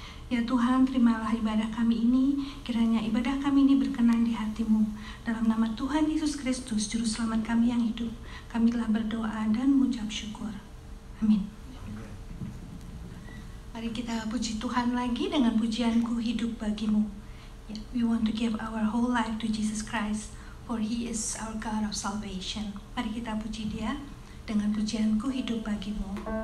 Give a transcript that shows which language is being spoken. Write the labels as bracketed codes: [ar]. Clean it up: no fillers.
[id] Ya Tuhan, terimalah ibadah kami ini, kiranya ibadah kami ini berkenan di hati-Mu. Dalam nama Tuhan Yesus Kristus, Juru Selamat kami yang hidup, kami telah berdoa dan mengucap syukur. Amin. Mari kita puji Tuhan lagi dengan pujianku hidup bagimu. [en] We want to give our whole life to Jesus Christ, for He is our God of salvation. [id] Mari kita puji Dia dengan pujianku hidup bagimu.